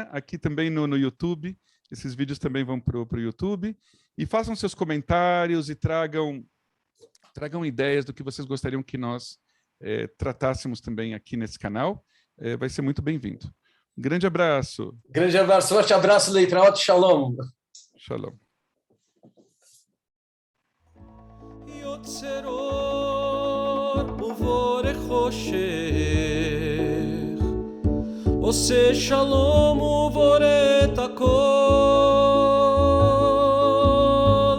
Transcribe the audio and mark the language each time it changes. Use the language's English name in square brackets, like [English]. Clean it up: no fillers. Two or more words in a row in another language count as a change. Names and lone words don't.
[Portuguese] Aqui também no YouTube. Esses vídeos também vão para o YouTube. E façam seus comentários e tragam ideias do que vocês gostariam que nós tratássemos também aqui nesse canal. Vai ser muito bem-vindo. Um grande abraço. Grande abraço, forte abraço, [Hebrew] להתראות, שלום. Shalom. יוצר אור ובורא חושך, עושה שלום ובורא את הכל.